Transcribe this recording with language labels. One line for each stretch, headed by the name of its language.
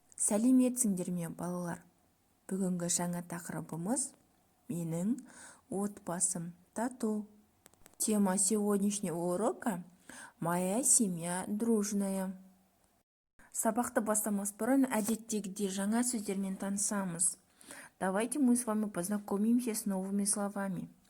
Kazakh: Сәлеметсіңдер ме, балалар? Бүгінгі жаңа тақырыбымыз менің отбасым тату.
Russian: Тема сегодняшнего урока «Моя семья дружная».
Kazakh: Сабақты бастамас бұрын әдеттегідей жаңа сөздермен танысамыз.
Russian: Давайте мы с вами познакомимся с новыми словами.